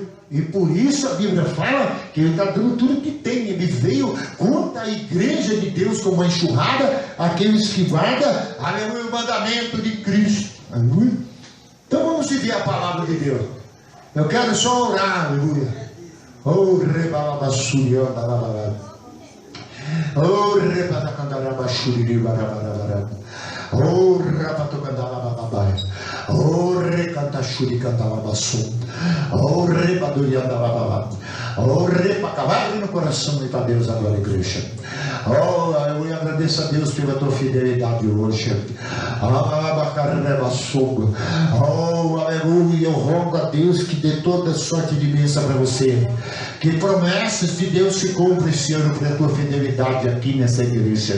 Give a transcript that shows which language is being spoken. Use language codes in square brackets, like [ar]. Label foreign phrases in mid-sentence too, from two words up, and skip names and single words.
[pt] E por isso a Bíblia fala que ele está dando tudo que tem, ele veio contra a igreja de Deus como uma enxurrada, aqueles que guardam, aleluia, o mandamento de Cristo, aleluia. Então vamos seguir a palavra de Deus. Eu quero só orar, aleluia. Oh, rebalabassuria, balabala. Oh, rebatacandarabaxuri, barabarabara. Oh, rapatocandalababai. Oh, recantachuri, candalabassum. Oh, rebaduriandalababa. Oh, repacavar no coração e para Deus agora, igreja. Oh, eu agradeço a Deus pela tua fidelidade hoje. Oh, aleluia. Eu rogo a Deus que dê toda sorte de bênção para você. Que promessas de Deus se cumprem esse ano pela tua fidelidade aqui nessa igreja.